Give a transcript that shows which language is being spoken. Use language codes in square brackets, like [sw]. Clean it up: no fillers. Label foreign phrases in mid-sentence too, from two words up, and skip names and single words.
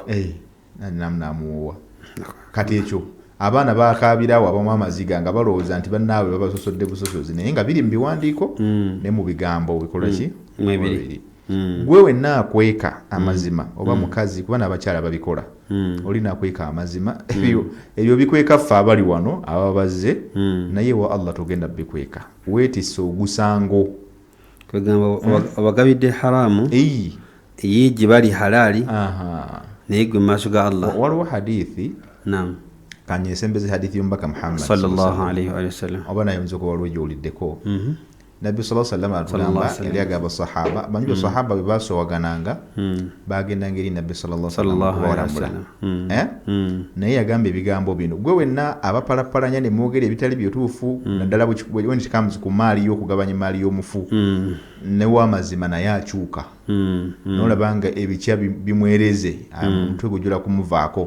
[lg] n'amuwoowa kati ekyo abaana baakaabirawo abamu amaziga nga balowooza nti bannaabwe babasosodde busosozi naye nga biri mu biwandiiko ne mu bigambo bikola ki mwebiri gwe wenna akweka amazima oba mukazi kuba n'abakyala babikola olina akweka amazima ebyo bikweka ffe abali wano ababazze naye wa Allah togenda bikweka weetisse ogusango kwegamba abagabidde haramu ye gye bali halaali naye gwe mu maaso ga Allah waliwo hadithi kanyesembeze hadithi y'omubaka Muhammad [ar] صلى الله عليه وسلم [lg] oba naye oyinza okuba waliwo gy'oliddeko nabbi [ar] صلى الله عليه وسلم [lg] atugamba yali agamba sahaba manyi sahaba bwe basowagananga bagendanga eri nabbi [ar] صلى الله عليه وسلم [lg] naye yagamba ebigambo bino gwe wenna abapalapalanya ne mwogera ebitali byotuufu naddala bwe kikamuzi ku maali y'okugabanya maali y'omufu ne w'amazima naye akyuka n'olabanga ebikya bimwereze omutwe gujula kumuvaako